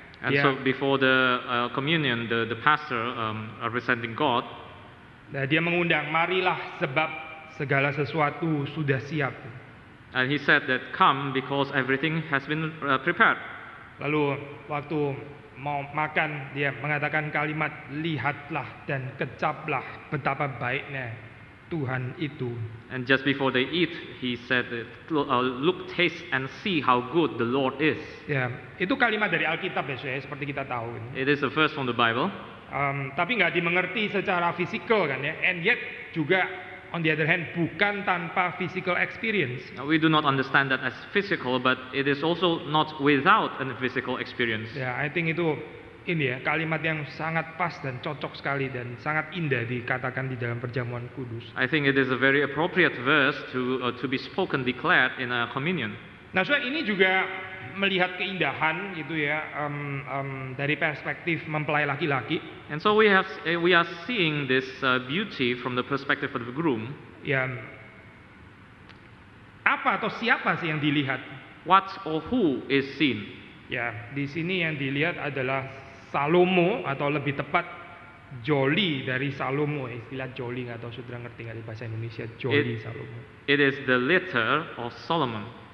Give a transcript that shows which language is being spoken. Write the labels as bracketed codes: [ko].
[en] And so before the communion, the pastor representing God, [id] dia mengundang, marilah sebab segala sesuatu sudah siap. [en] And he said that come because everything has been prepared. [id] Lalu waktu mau makan, dia mengatakan kalimat, lihatlah dan kecaplah betapa baiknya Tuhan itu. [en] And just before they eat, he said, look, taste and see how good the Lord is. [id] Ya, itu kalimat dari Alkitab ya, seperti kita tahu. [en] It is a verse from the Bible. [id] Tapi nggak dimengerti secara fisikal kan ya. [en] And yet [id] juga [en] on the other hand [id] bukan tanpa [en] physical experience. We do not understand that as physical, but it is also not without a physical experience. [id] Ya, [en] I think [id] itu ini ya, kalimat yang sangat pas dan cocok sekali dan sangat indah dikatakan di dalam perjamuan kudus. [en] I think it is a very appropriate verse to be spoken, declared in a communion. [id] Nah, saudara, ini juga melihat keindahan gitu ya, dari perspektif mempelai laki-laki. [en] And so we are seeing this beauty from the perspective of the groom. [id] Ya, apa atau siapa sih yang dilihat? [en] What or who is seen? [id] Ya, di sini yang dilihat adalah Salomo, atau lebih tepat Joli dari Salomo. Istilah Joli, nggak tahu saudara ngerti nggak di bahasa Indonesia, Joli Salomo. [en] It is the litter of Solomon.